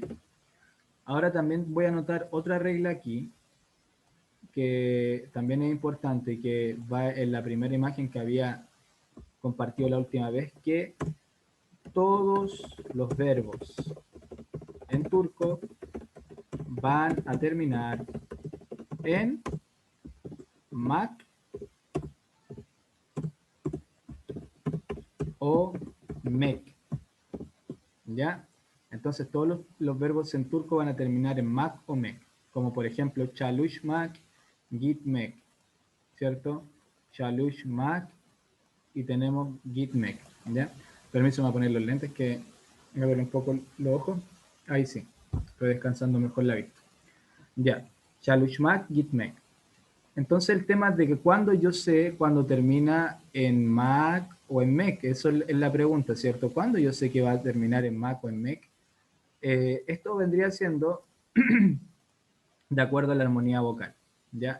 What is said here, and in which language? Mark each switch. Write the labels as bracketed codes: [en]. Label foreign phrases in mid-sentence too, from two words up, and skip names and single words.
[es] Ahora también voy a anotar otra regla aquí, que también es importante y que va en la primera imagen que había compartido la última vez, que todos los verbos en turco van a terminar en mak o mek, ¿ya? Entonces todos los verbos en turco van a terminar en mak o mek, como por ejemplo [tr] çalışmak, gitmek, [es] ¿cierto? Çalışmak y tenemos gitmek, ¿ya? Permiso, me voy a poner los lentes que me duele un poco los ojos. Ahí sí, estoy descansando mejor la vista. Ya, [tr] çalışmak, gitmek. [es] Entonces el tema de que cuando yo sé cuando termina en Mac o en MEC, eso es la pregunta, ¿cierto? ¿Cuándo yo sé que va a terminar en Mac o en MEC? Esto vendría siendo de acuerdo a la armonía vocal, ¿ya?